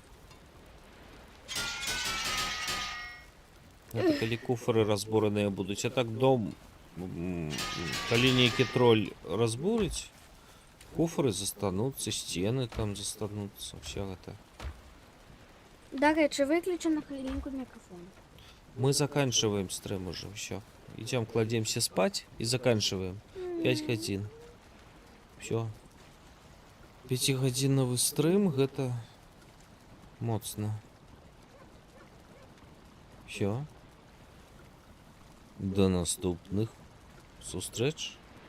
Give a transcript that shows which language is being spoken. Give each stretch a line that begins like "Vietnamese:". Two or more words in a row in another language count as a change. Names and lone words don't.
Belarusian: Это калі куфры разбураныя будуць. А так дом, калі нейкі тролль разбурыць, куфры застануцца, сцены там застануцца, все гэта. Дарэчы, выключу на хвилинку микрофон.
Russian: Мы заканчиваем стрим уже, все. Идем, кладемся спать и заканчиваем.
Belarusian: 5 гадзін. Все. 5-гадзінавы стрим, гэта моцна. Все. До наступных сустрэч.